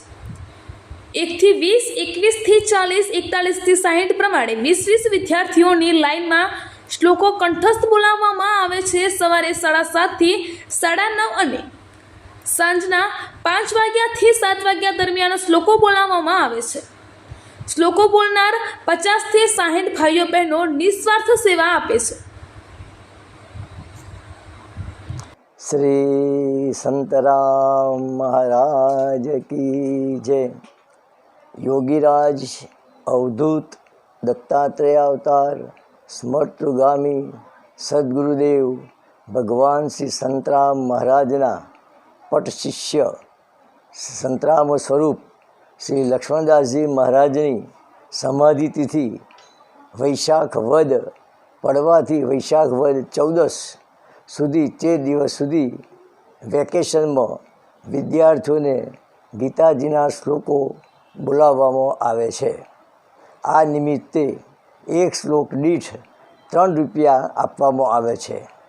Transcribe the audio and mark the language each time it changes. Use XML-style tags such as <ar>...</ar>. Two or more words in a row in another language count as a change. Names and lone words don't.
<gu>1 થી 20, 21 થી 40, 41 થી 60 પ્રમાણે 20 વિદ્યાર્થીઓની લાઇનમાં શ્લોકો કંઠસ્થ બોલાવવામાં આવે છે। સવારે 7:30 થી 9:30 અને સાંજના 5 વાગ્યાથી 7 વાગ્યા દરમિયાન શ્લોકો બોલાવવામાં આવે છે। શ્લોકો બોલનાર 50 થી 60 ભાઈઓ બહેનો નિસ્વાર્થ સેવા આપે છે।</gu> <hi>श्री संतराम महाराज की जय।</hi> <gu>યોગીરાજ અવધૂત દત્તાત્રેય અવતાર સ્મૃતગામી સદ્ગુરુદેવ ભગવાન શ્રી સંતરામ મહારાજના પટ શિષ્ય સંતરામ સ્વરૂપ શ્રી લક્ષ્મણદાસ જી મહારાજની સમાધિ તિથિ વૈશાખ વદ પડવાથી વૈશાખ વદ 14 સુધી 13 દિવસ સુધી વેકેશનમાં વિદ્યાર્થીઓને ગીતાજીના શ્લોકો બોલાવવામાં આવે છે। આ નિમિત્તે એક શ્લોક દીઠ ₹3 આપવામાં આવે છે।</gu>